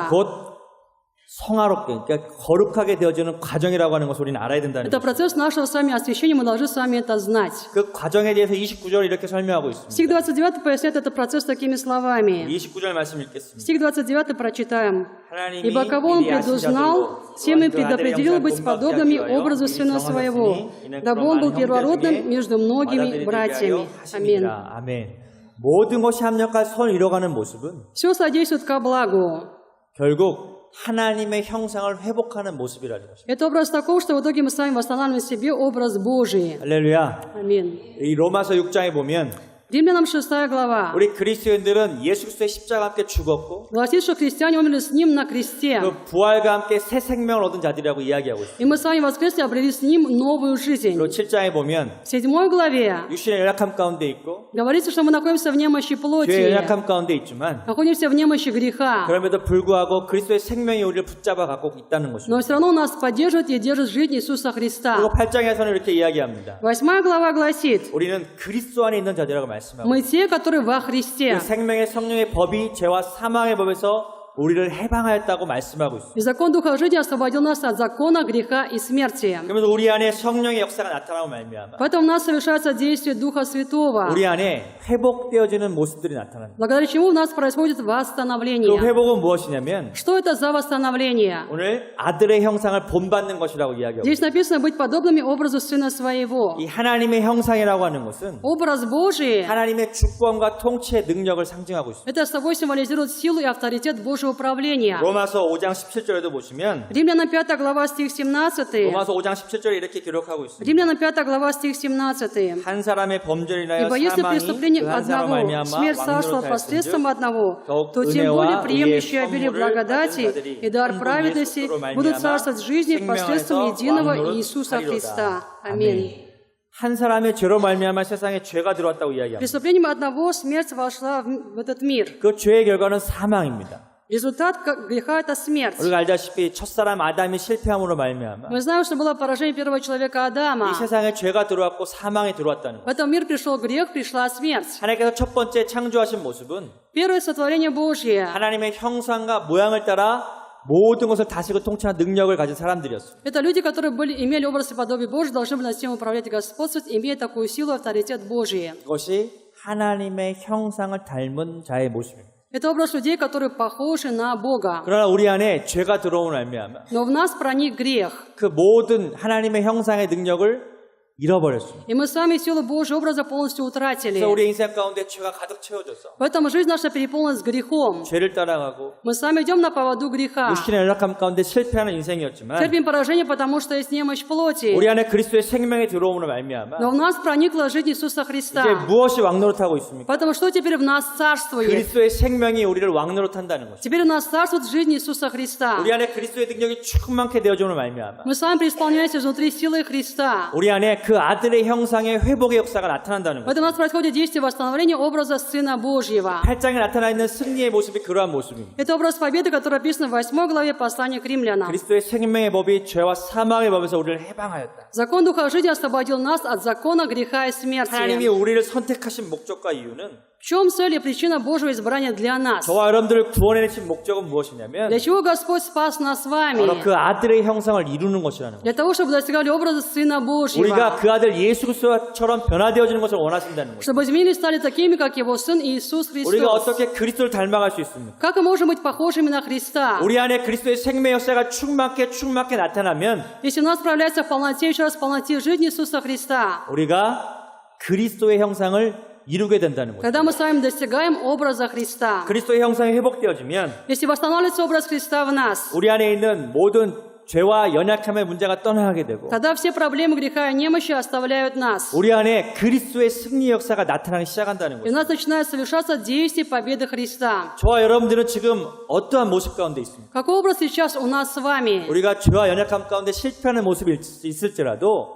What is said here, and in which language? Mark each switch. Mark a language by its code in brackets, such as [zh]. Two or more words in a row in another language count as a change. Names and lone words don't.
[ko] 그것은 [ru] роста. [ko] 곧 성화롭게, 그러니까 거룩하게 되어지는 과정이라고 하는 것을 우리는 알아야 된다는 [ru] Это [ko] 거죠. [ru] процесс нашего с вами освящения, мы должны с вами это знать. [ko] 그 과정에 대해서 29절 이렇게 설명하고 있습니다. [ru] Стих 29 поясняет этот процесс такими словами. [ko] 29절 말씀 읽겠습니다. [ru] Стих 29 прочитаем. [ko] 하나님이 [ru] «Ибо кого Он [ko] 미리 아신 [ru] предузнал, [ko] 자들로 [ru] тем и [ko] 또한 그 아들의 [ru] предопределил [ko] 형상을 [ru] быть [ko] 본받게 [ru] подобными [ko] 하기 위하여 [ru] образу [ko] 미리 [ru] Сына Своего, [ko] 정하셨으니 이는 [ru] дабы Он был [ko] 그런 많은 [ru] первородным [ko] 형제 중에 [ru] между многими [ko] 맏아들이 되게 [ru] братьями». [ko] 하여 [ru] Аминь. [ko] 하심이라. 아멘. 모든 것이 합력하여 선을 이뤄가는 모습은 [ru] Все содействует ко благу. [ko] 결국 하나님의 형상을 회복하는 모습이라는 것입니다. [ru] Это образ такого, что в итоге мы с вами восстанавливаем в себе образ Божий. [ko] 할렐루야. [ru] Аминь. [ko] 이 로마서 6장에 보면 [ru] Римлянам 6 глава. [ko] 우리 그리스도인들은 예수 그리스도의 십자가와 함께 죽었고 [ru] Гласит, что христиане умерли с Ним на кресте. [ko] 그 부활과 함께 새 생명을 얻은 за들이라고 이야기하고 있습니다. [ru] И мы с вами воскресли, обрели с Ним новую жизнь. [ko] 그리고 7장에 보면 [ru] В 7 главе [ko] 육신의 연약함 가운데 있고 [ru] говорится, что мы находимся в немощи [ko] 죄의 [ru] плоти, [ko] 연약함 가운데 있지만 [ru] находимся в немощи греха. [ko] 그럼에도 불구하고 그리스도의 생명이 우리를 붙잡아 갖고 있다는 것입니다. [ru] Но все равно нас поддерживает и держит жизнь Иисуса Христа. [ko] 그리고 8장에서는 이렇게 이야기합니다. [ru] 8 глава гласит, [ko] 우리는 그리스도 안에 있는 자들이라고 말씀하고 [ru] мы те, которые во Христе. [ko] 그 생명의 성령의 법이 죄와 사망의 법에서 우리를 해방하였다고 말씀하고 있습니다. [ru] И закон Духа жизни освободил нас от закона, греха и смерти. [ko] 그러면서 우리 안에 성령의 역사가 나타나고 말미암아 [ru] Поэтому у нас совершается действие Духа Святого, [ko] 우리 안에 회복되어지는 모습들이 на타납니다. [ru] благодаря чему у нас происходит [ko] 그 [ru] восстановление. [ko] 회복은 무엇이냐면 [ru] Что это за восстановление? [ko] 오늘 아들의 형상을 본받는 것이라고 이야기하고 [ru] Здесь написано быть подобными образу Сына Своего. [ko] 이 하나님의 형상이라고 하는 것은 [ru] Образ Божий, [ko] 하나님의 주권과 통치의 능력을 상징하고 있습니다. [ru] это собой символизирует силу и авторитет Божьего управления. [ko] 로마서 5장 17절에도 보시면 [ru] Римлянам 5 глава стих 17. [ko] 로마서 5장 17절에 이렇게 기록하고 있습니다. [ru] Римлянам 5 глава стих 17. [ko] 한 사람의 범죄를 인하여 [ru] Ибо если [ko] 사망이 [ru] преступление [ko] 그 한 사람 [ru] одного, [ko] 말미암아 [ru] смерть царства [ko] 왕노릇하였은즉 [ru] посредством одного, [ko] 더욱 [ru] то тем более [ko] 은혜와 [ru] приемлющие [ko] 의의 [ru] обилие [ko] 선물을 [ru] благодати [ko] 받은 자들이 [ru] и дар [ko] 한 분 [ru] праведности [ko] 예수로 [ru] будут [ko] 말미암아 [ru] царствовать в жизни посредством [ko] 생명에서 [ru] единого [ko] 왕노릇 [ru] Иисуса [ko] 하리로다. [ru] Христа. [ko] 아멘. [ru] Аминь. [ko] 한 사람의 죄로 말미암아 세상에 죄가 들어왔다고 이야기합니다. [ru] Преступлением одного смерть вошла в этот мир. [ko] 그 죄의 결과는 사망입니다. [ru] Результат греха – это смерть. [ko] 우리가 알다시피 첫사람 아담이 실패함으로 말미암아 [ru] Мы знаем, что было поражение первого человека Адама. [ko] 이 세상에 죄가 들어왔고 사망이 들어왔다는 [ru] В [ko] 것. [ru] этом мир пришел грех, пришла смерть. [ko] 하나님께서 첫 번째 창조하신 모습은 [ru] Первое сотворение Божье. [ko] 하나님의 형상과 모양을 따라 모든 것을 다스리고 통치하는 능력을 가진 사람들이었습니다. [ru] Это люди, которые имели образ и подобие Божье, должны были над всем управлять и господствовать, имея такую силу и авторитет Божий. [ko] 그것이 하나님의 형상을 닮은 자의 모습입니다. [ru] Это образ людей, которые похожи на Бога. [ko] 그러나 우리 안에 죄가 들어오는 말미암아 [ru] Но в нас проник грех. [ko] 그 모든 하나님의 형상의 능력을 잃어버렸습니다. [ru] И мы сами силу Божьего образа полностью утратили. [ko] 그래서 우리 인생 가운데 죄가 가득 채워져서 [ru] Поэтому жизнь наша переполнилась грехом. [ko] 죄를 따라가고 [ru] Мы сами идем на поводу греха. [ko] 육신의 연약함 가운데 실패하는 인생이었지만 [ru] Терпим поражение, потому что есть немощь плоти. [ko] 우리 안에 그리스도의 생명이 들어오므로 말미암아 [ru] Но в нас проникла жизнь Иисуса [ko] 이제 [ru] Христа. [ko] 무엇이 왕노릇하고 있습니까? [ru] Поэтому что теперь в нас царствует? [ko] 그리스도의 생명이 우리를 왕노릇한다는 것이죠. [ru] Теперь у нас царствует жизнь Иисуса Христа. [ko] 우리 안에 그리스도의 능력이 충만케 되어주는 말미암아 [ru] Мы с вами преисполняемся внутри силы Христа. [ko] 우리 안에 그 아들의 형상의 회복의 역사가 나타난다는 [ru] В [ko] 거죠. [ru] этом у нас происходит действие восстановления образа Сына Божьего. [ko] 8장에 나타나 있는 승리의 모습이 그러한 모습입니다. [ru] Это образ победы, который описан в 8 главе послания к римлянам. [ko] 그리스도의 생명의 법이 죄와 사망의 법에서 우리를 해방하였다. [ru] Закон Духа жизни освободил нас от закона греха и смерти. [ko] 하나님이 우리를 선택하신 목적과 이유는 [ru] В чем цель и причина Божьего избрания для нас? [ko] 저와 여러분들을 구원해내신 목적은 무엇이냐면 [ru] Для чего Господь спас нас с вами? [ko] 바로 그 아들의 형상을 이루는 것이라는 거예요. [ru] Для того, чтобы достигали образа Сына Божьего. [ko] 우리가 그 아들 예수 그리스도처럼 변화되어지는 것을 원하신다는 거예요. [ru] Чтобы изменились стали такими, как Его Сын Иисус [ko] 우리가 [ru] Христос. [ko] 어떻게 그리스도를 닮아갈 수 있습니까? [ru] Как мы можем быть похожими на Христа? [ko] 우리 안에 그리스도의 생명 역사가 충만케 나타나면 [ru] Если у нас проявляется в полноте, еще раз в полноте жизни Иисуса Христа, [ko] 우리가 그리스도의 형상을 이루게 된다는 거예요. [ru] когда мы с вами достигаем образа Христа, [ko] 그리스도의 형상이 회복되어지면 [ru] если восстанавливается образ Христа в нас, [ko] 우리 안에 있는 모든 죄와 연약함의 문제가 떠나가게 되고 [ru] тогда все проблемы греха и немощи оставляют нас. [ko] 우리 안에 그리스도의 승리 역사가 나타나기 시작한다는 [ru] И у [ko] 거예요. [ru] нас начинает совершаться действие победы Христа. [ko] 저와 여러분들은 지금 어떠한 모습 가운데 있습니까? [ru] Какой образ сейчас у нас с вами? [ko] 우리가 죄와 연약함 가운데 실패하는 모습이 있을지라도